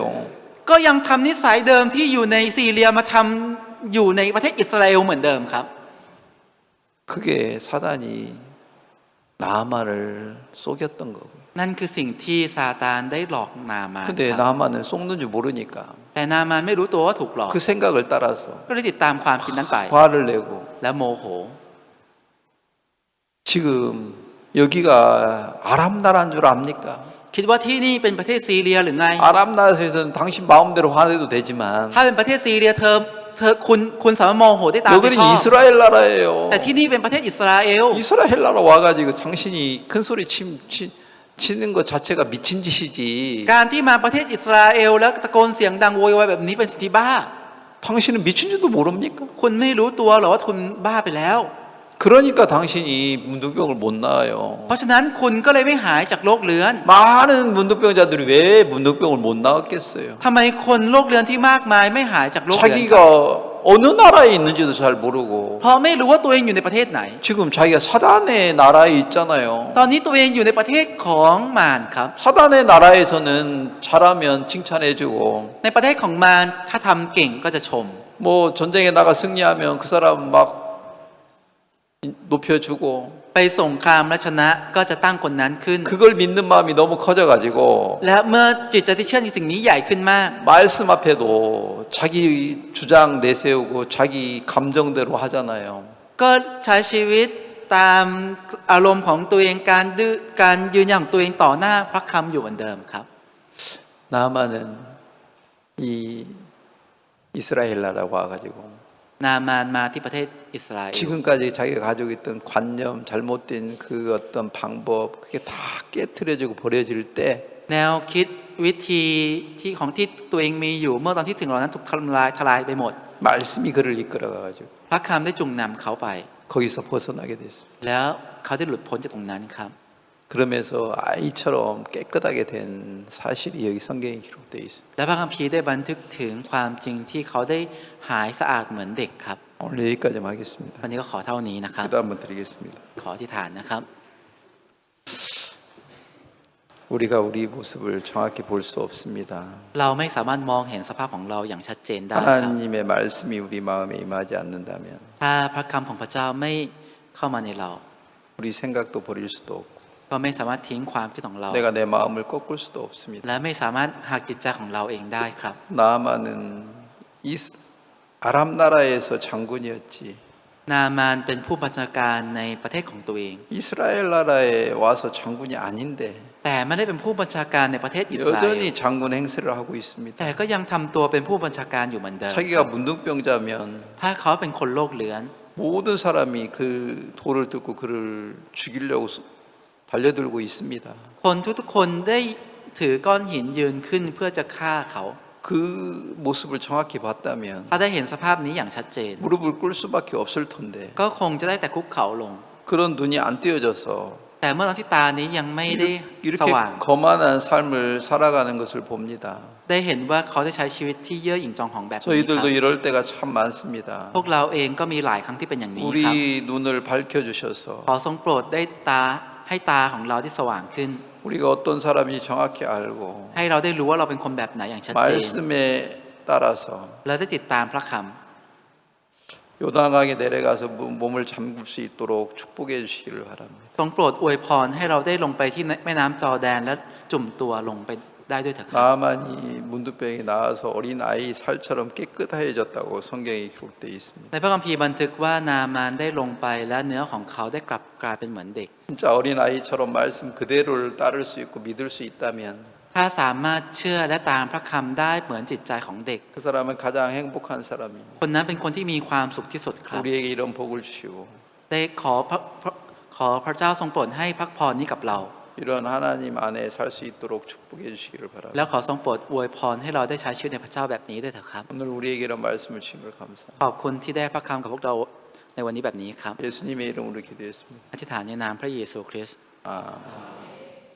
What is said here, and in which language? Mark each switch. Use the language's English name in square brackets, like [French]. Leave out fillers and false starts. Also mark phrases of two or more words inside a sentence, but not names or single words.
[Thai] ก็ยังทำนิสัยเดิมที่อยู่ในซีเรียมาทำอยู่ในประเทศอิสราเอลเหมือนเดิมครับ [Korean] 그게 사단이 나만을 속였던 거고. [Thai] นั่นคือสิ่งที่ซาตานได้หลอกนามาน [Korean] 근데 [Thai] ครับ [Korean] 나만은 속는 줄 모르니까 [Thai] แต่นามานไม่รู้ตัวว่าถูกหลอก [Korean] 그 생각을 따라서 [Thai] ก็เลยติดตามความคิดนั้นไป [Korean] 화를 내고 [Thai] และโมโห [Korean] 지금 여기가 아람 나라인 줄 압니까? [Thai] คิดว่าที่นี่เป็นประเทศซีเรียหรือไง [Korean] 아람 나라에서는 당신 마음대로 화내도 되지만 [Thai] ถ้าเป็นประเทศซีเรียคุณสามารถโมโหได้ตามที่ [Korean] 여기는 [Thai] ชอบ [Korean] 이스라엘 나라예요. [Thai] แต่ที่นี่เป็นประเทศอิสราเอล [Korean] 이스라엘 나라 와가지고 당신이 큰 소리 치는 것 자체가 미친 짓이지. [Thai] การที่มาประเทศอิสราเอลแล้วตะโกนเสียงดังโวยวายแบบนี้เป็นสิ่งที่บ้า [Korean] 당신은 미친지도 모릅니까? [Thai] คุณไม่รู้ตัวหรอว่าคุณบ้าไปแล้ว [Korean] 그러니까 당신이 문둥병을 못 나아요. [Thai] เพราะฉะนั้นคุณก็เลยไม่หายจากโรคเรื้อน [Korean] 많은 문둥병자들이 왜 문둥병을 못 나았겠어요? [Thai] ทำไมคนโรคเรื้อนที่มากมายไม่หายจากโรคเรื้อน [Korean] 자기가 어느 나라에 있는지도 잘 모르고 [Thai] เพราะไม่รู้ว่าตัวเองอยู่ในประเทศไหน [Korean] 지금 자기가 사단의 나라에 있잖아요. [Thai] ตอนนี้ตัวเองอยู่ในประเทศของมารครับ [Korean] 사단의 나라에서는 잘하면 칭찬해주고 [Thai] ในประเทศของมารถ้าทำเก่งก็จะชม [Korean] 뭐 전쟁에 나가 승리하면 그 사람 막 높여주고 [Thai] ไปสงครามและชนะก็จะตั้งคนนั้นขึ้น [Korean] 그걸 믿는 마음이 너무 커져가지고 [Thai] และเมื่อจิตใจที่เชื่อในสิ่งนี้ใหญ่ขึ้นมาก [Korean] 말씀 앞에도 자기 주장 내세우고 자기 감정대로 하잖아요. [Thai] ก็ใช้ชีวิตตามอารมณ์ของตัวเองการยืนยันของตัวเองต่อหน้าพระคำอยู่เหมือนเดิมครับ [Korean] 나만은 이 이스라엘 나라 와가지고 [Thai] นามานมาที่ประเทศอิสราเอล [Korean] 지금까지 자기가 가지고 있던 관념 잘못된 그 어떤 방법 그게 다 깨트려지고 버려질 때 [Thai] แนวคิดวิธีที่ตัวเองมีอยู่เมื่อตอนที่ถึงเหล่านั้นถูกทลายไปหมด [Korean] 말씀이 그를 이끌어가가지고 [Thai] พระคำได้จุงนำเขาไป [Korean] 거기서 벗어나게 됐습니다. [Thai] แล้วเขาได้หลุดพ้นจากตรงนั้นครับ [Korean] 그러면서 아이처럼 깨끗하게 된 사실이 여기 성경에 기록되어 있습니다. [Thai] และพระคัมภีร์ได้บันทึกถึงความจริงที่เขาได้หายสะอาดเหมือนเด็กครับ [Korean] 오늘 여기까지 하겠습니다. [Thai] วันนี้ก็ขอเท่านี้นะครับ [Korean] 기도 한번 드리겠습니다. [Thai] ขออธิษฐานนะครับ [Korean] 우리가 우리 모습을 정확히 볼 수 없습니다. [Thai] เราไม่สามารถมองเห็นสภาพของเราอย่างชัดเจนได้ครับ [Korean] 하나님의 말씀이 우리 마음에 임하지 않는다면 [Thai] ถ้าพระคำของพระเจ้าไม่เข้ามาในเรา [Korean] 우리 생각도 버릴 수도 없고 [Thai] ก็ไม่สามารถทิ้งความคิดของเรา [Korean] 내가 내 마음을 꺾을 수도 없습니다. [Thai] และไม่สามารถหักจิตใจของเราเองได้ครับ [Korean] 나아만은 아람 나라에서 장군이었지 [Thai] นามานเป็นผู้บัญชาการในประเทศของตัวเอง [Korean] 이스라엘 나라에 와서 장군이 아닌데 [Thai] แต่ไม่ได้เป็นผู้บัญชาการในประเทศอิสราเอล [Korean] 여전히 장군 행세를 하고 있습니다. [Thai] แต่ก็ยังทำตัวเป็นผู้บัญชาการอยู่เหมือนเดิม [Korean] 자기가 문둥병자면 [Thai] ถ้าเขาเป็นคนโรคเรื้อน [Korean] 모든 사람이 그 도를 듣고 그를 죽이려고 달려들고 있습니다. [Thai] คนทุกๆคนได้ถือก้อนหินยืนขึ้นเพื่อจะฆ่าเขา [Korean] 그 모습을 정확히 봤다면 [Thai] ถ้าได้เห็นสภาพนี้อย่างชัดเจน [Korean] 무릎을 꿇을 수밖에 없을 텐데 [Thai] ก็คงจะได้แต่คุกเข่าลง [Korean] 그런 눈이 안 띄어져서 [Thai] แต่เมื่อตอนที่ตานี้ยังไม่ได้ส [Korean] 이렇게 [Thai] ว่าง [Korean] 거만한 삶을 살아가는 것을 봅니다. [Thai] ได้เห็นว่าเขาได้ใช้ชีวิตที่เย่อหยิ่งจองหองแบบนี้ครับ [Korean] 저희들도 이럴 때가 참 많습니다. [Thai] พวกเราเองก็มีหลายครั้งที่เป็นอย่างนี้ครับ [Korean] 우리 눈을 밝혀주셔서 [Thai] ขอทรงโปรดได้ให้ตาของเราที่สว่างขึ้น [Korean] 우리가 어떤 사람인지 정확히 알고 [Thai] ให้เราได้รู้ว่าเราเป็นคนแบบไหนอย่างชัดเจน [Korean] 말씀에 따라서 [Thai] และได้ติดตามพระค [Korean] 요단강에 내려가서 몸을 잠글 수 있도록 축복해 주시기를 바랍니다. [Thai] ำทรงโปรดอวยพรให้เราได้ลงไปที่แม่น้ำจอร์แดนและจุ่มตัวลงไปได้ด้วยเถิดครับ [Korean] 나만이 문둥병이 나아서 어린 아이 살처럼 깨끗해졌다고 성경에 기록되어 있습니다. [Thai] ในพระคัมภีร์บันทึกว่านามานได้ลงไปและเนื้อของเขาได้กลายเป็นเหมือนเด็ก [Korean] 진짜 어린 아이처럼 말씀 그대로를 따를 수 있고 믿을 수 있다면 [Thai] ถ้าสามารถเชื่อและตามพระคำได้เหมือนจิตใจของเด็ก [Korean] 그 사람은 가장 행복한 사람입니다. [Thai] คนนั้นเป็นคนที่มีความสุขที่สุดครับ [Korean] 우리에게 이런 복을 주시고 [Thai] ได้ขอพระเจ้าทรงโปรดให้พระพรนี้กับเรา [Korean] 이런 하나님 안에 살 수 있도록 축복해 주시기를 [Thai] แล้ว [Korean] 바랍니다. [Thai] ขอทรงโปรดอวยพรให้เราได้ใช้ชีวิตในพระเจ้าแบบนี้ด้วยเถอะครับ [Korean] 오늘 우리에게 이런 말씀을 주신 걸 감사합니다. [Thai] ขอบคุณที่ได้พระคำกับพวกเราในวันนี้แบบนี้ครับ [Korean] 예수님의 이름으로 기도했습니다. [Thai] อธิษฐานในนามพระเยซูคริสต์ [Korean] 아멘.